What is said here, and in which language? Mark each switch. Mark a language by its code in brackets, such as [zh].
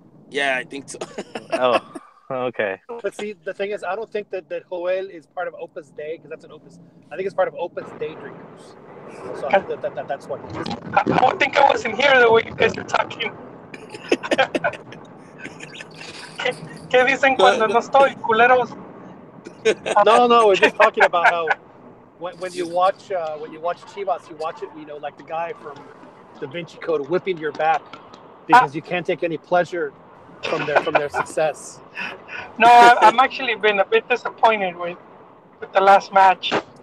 [en] Yeah, I think so. Oh. Okay. But see, the thing is, I don't think that Joel is part of Opus Dei because that's an Opus. I think it's part of Opus Day Drinkers. So I think that's what it is. I would think I wasn't here the way you guys are talking. [es] ¿Qué dicen cuando no estoy, culeros? [en] No, we're just talking about how when you watch Chivas, you watch it, like the guy from Da Vinci Code whipping your back because you can't take any pleasure from their success. No, I'm actually been a bit disappointed with the last match.